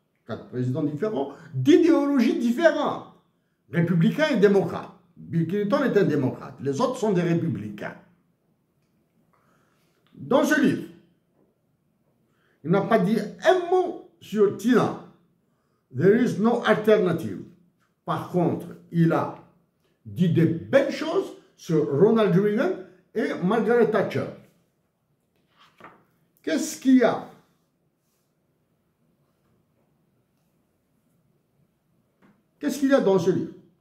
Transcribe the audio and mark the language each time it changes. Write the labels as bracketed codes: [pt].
[fr] 4 présidents différents, d'idéologies différentes. Républicains et démocrates. Bill Clinton est un démocrate. Les autres sont des républicains. Dans ce livre, il n'a pas dit un mot sur Tina. [en] There is no alternative. [fr] Par contre, il a dit des belles choses sur Ronald Reagan et Margaret Thatcher. Qu'est-ce qu'il y a? Qu'est-ce qu'il y a dans ce livre?